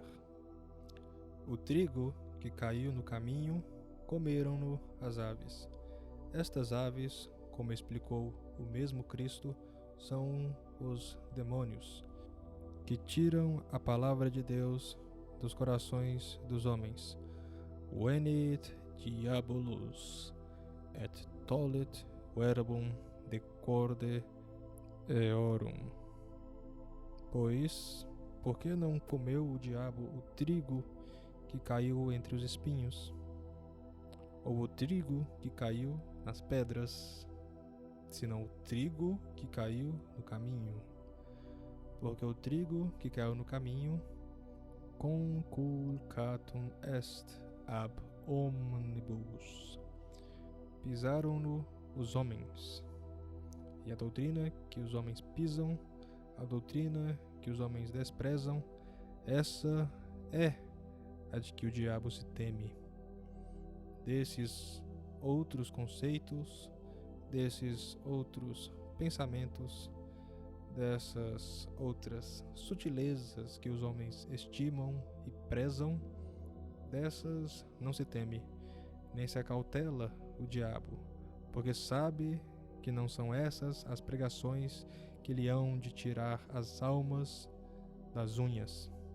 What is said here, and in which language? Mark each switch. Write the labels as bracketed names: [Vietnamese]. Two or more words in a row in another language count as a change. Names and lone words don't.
[Portuguese] O trigo que caiu no caminho, comeram-no as aves. Estas aves, como explicou o mesmo Cristo, são os demônios, que tiram a palavra de Deus dos corações dos homens. [Latin] Venit diabolus, et tollit verbum de corde eorum. [Portuguese] Pois, por que não comeu o diabo o trigo que caiu entre os espinhos? Ou o trigo que caiu nas pedras, senão o trigo que caiu no caminho? Porque o trigo que caiu no caminho, [Latin] conculcatum est ab omnibus. [Portuguese] Pisaram-no os homens. E a doutrina que os homens pisam, a doutrina que os homens desprezam, essa é a de que o diabo se teme. Desses outros conceitos, desses outros pensamentos, dessas outras sutilezas que os homens estimam e prezam, dessas não se teme, nem se acautela o diabo, porque sabe que não são essas as pregações que lhe hão de tirar as almas das unhas,